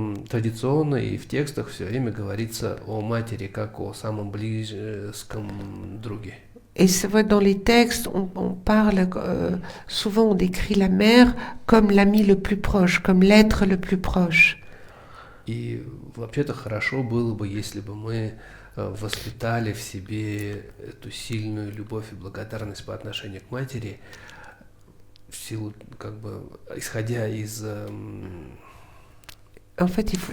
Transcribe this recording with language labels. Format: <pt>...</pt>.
<ru>Традиционно и в текстах все время говорится о матери как о самом близком друге.</ru> <fr>Et c'est vrai, dans les textes, on parle, souvent on décrit la mère comme l'ami le plus proche, comme l'être le plus proche.</fr> <ru>И вообще-то хорошо было бы, если бы мы воспитали в себе эту сильную любовь и благодарность по отношению к матери, в силу, как бы, исходя из</ru> <fr>En fait, il faut...</fr>